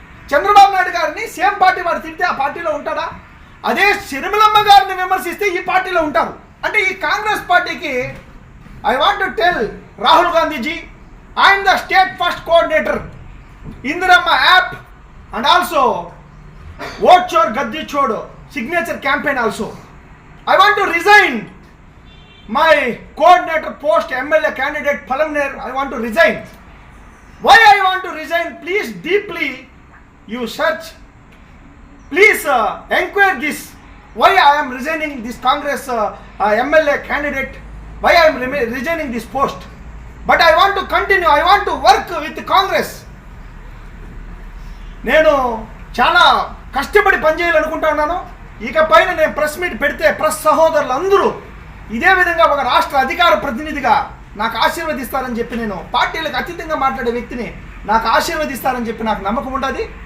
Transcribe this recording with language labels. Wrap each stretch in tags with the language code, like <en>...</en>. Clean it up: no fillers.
<te>చంద్రబాబు నాయుడు గారిని same party వాడు తిడితే ఆ పార్టీలో ఉంటాడా? అదే సిరిమలమ్మ గారిని విమర్శిస్తే ఈ పార్టీలో ఉంటారు. అంటే ఈ కాంగ్రెస్ పార్టీకి</te> <en>I want to tell Rahul Gandhiji, I'm the state first coordinator Indiramma app and also vote Chor గద్దీ చోడ్ signature campaign also. I want to resign my coordinator post, MLA candidate Palamner. I want to resign. Why I want to resign? Please deeply you search. Please inquire this. Why I am resigning this Congress MLA candidate? Why I am resigning this post? But I want to continue. I want to work with Congress.</en> <te>నేను చాలా కష్టపడి పనిచేయాలనుకుంటా ఉన్నాను. ఇక పైన నేను press meet పెడితే press సహోదరులు అందరూ ఇదే విధంగా ఒక రాష్ట్ర అధికార ప్రతినిధిగా నాకు ఆశీర్వదిస్తారని చెప్పి, నేను పార్టీలకు అతీతంగా మాట్లాడే వ్యక్తిని నాకు ఆశీర్వదిస్తారని చెప్పి నాకు నమ్మకం ఉండదు.</te>